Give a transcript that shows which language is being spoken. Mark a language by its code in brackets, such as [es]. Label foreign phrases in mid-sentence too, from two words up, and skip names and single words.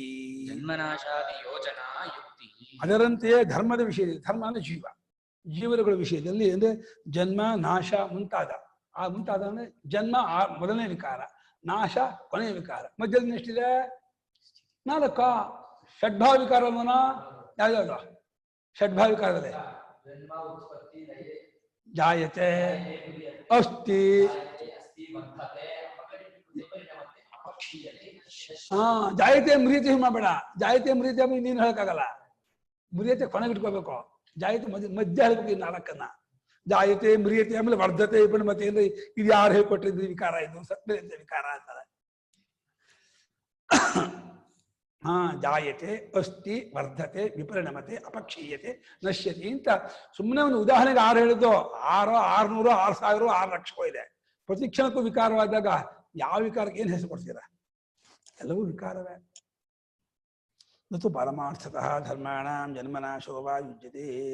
[kn] ಅದರಂತೆಯೇ ಧರ್ಮದ ವಿಷಯದಲ್ಲಿ, ಧರ್ಮ ಅಂದ್ರೆ ಜೀವನಗಳ ವಿಷಯದಲ್ಲಿ ಅಂದ್ರೆ ಜನ್ಮ ನಾಶ ಮುಂತಾದ. ಆ ಮುಂತಾದ ಅಂದ್ರೆ ಜನ್ಮ ಮೊದಲನೇ ವಿಕಾರ, ನಾಶ ಕೊನೆಯ ವಿಕಾರ, ಮಧ್ಯದಲ್ಲಿ ಎಷ್ಟಿದೆ? 4. ಷಡ್ಭಾವ ವಿಕಾರ ಅಲ್ವನ? ಯಾವ್ಯಾವ್ದು ಷಡ್ಭಾವ ವಿಕಾರದಲ್ಲಿ? [sa] ಜಾಯತೆ, ಅಸ್ತಿ, ಜಾಯತೆ ಮ್ರಿಯತೆ [kn] ಮಾಡಬೇಡ. [sa] ಜಾಯತೆ ಮ್ರಿಯತೆ [kn] ನೀನು ಹೇಳಕ್ಕಾಗಲ್ಲ. ಮ್ರಿಯತೆ ಕೊನೆಗಿಟ್ಕೋಬೇಕು, ಜಾಯತೆ ಮಧ್ಯ ಹೇಳ್ಬೇಕು. ಈ 4 [sa] ಜಾಯತೆ ಮ್ರಿಯತೆ [kn] ಆಮೇಲೆ ವರ್ಧತೆ ಮತ್ತೆ ಅಂದ್ರೆ ಇದು ಯಾರು ಹೇಳ್ಕೊಟ್ಟಿದ್ರು ವಿಕಾರ, ಇದು ಸತ್ಯತೆ ವಿಕಾರ ಅಂತಾರೆ. [sa] ಜಾಯತೆ, ಅಸ್ತಿ, ವರ್ಧತೆ, ವಿಪರಿಣಮತೆ, ಅಪಕ್ಷೀಯತೆ, ನಶ್ಯತೆ [kn] ಅಂತ ಸುಮ್ಮನೆ ಒಂದು ಉದಾಹರಣೆಗೆ 6 ಹೇಳಿದ್ದು. 600, 600, 6000, 6 ಲಕ್ಷಕ್ಕೂ ಇದೆ. ಪ್ರತಿ ಕ್ಷಣಕ್ಕೂ ವಿಕಾರವಾದಾಗ ಯಾವ ವಿಕಾರಕ್ಕೆ ಏನ್ ಹೆಸರು ಕೊಡ್ತೀರಾ? ಎಲ್ಲವೂ ವಿಕಾರವೇ. [sa] ನತು ಪರಮಾರ್ಥತಃ ಧರ್ಮಾಣಾಂ ಜನ್ಮನಾಶೋ ವಾ ಯುಜ್ಯತೆ.